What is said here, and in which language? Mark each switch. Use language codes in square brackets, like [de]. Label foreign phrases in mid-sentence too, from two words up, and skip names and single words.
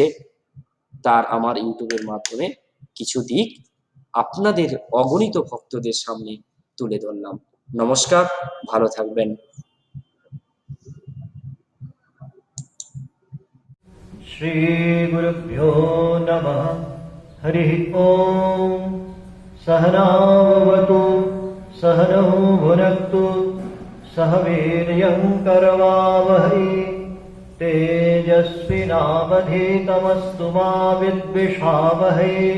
[bn] তার আমার ইউটিউবের মাধ্যমে কিছু দিক আপনাদের অগণিত ভক্তদের সামনে তুলে ধরলাম। নমস্কার, ভালো থাকবেন। [sa] শ্রী গুরুভ্যো নমঃ। হরি ওম। सहनावतु सहनौ भुनक्तु सह वीर्यं करवावहै तेजस्विनावधीतमस्तु मा विद्विषावहै।